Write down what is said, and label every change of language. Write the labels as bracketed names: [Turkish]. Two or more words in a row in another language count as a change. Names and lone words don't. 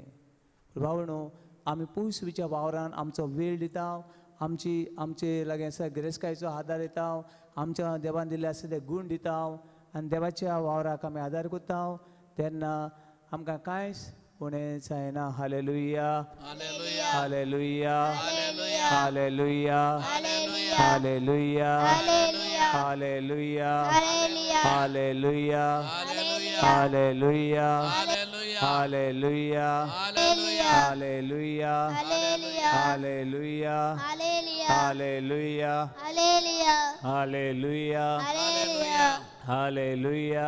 [Konkani] भावणो, आमी पयसुच्या वावरान आमचो वेळ दिता, आमचे लागीं आसा गिरेस्तायेचो आदार दिता, आमच्या देवान दिल्ले आसा ते गूण दिता, आनी देवाच्या वावराक आमी आदार कोत्ता तेन्ना आमकां कांयच उणें जायना. [English] हालेलुया Hallelujah. हालेलुया Hallelujah. हालेलुया Hallelujah. Hallelujah hallelujah hallelujah Hallelujah. हालेलुया Hallelujah. हालेलुया Hallelujah. Hallelujah hallelujah hallelujah hallelujah hallelujah हालेलुया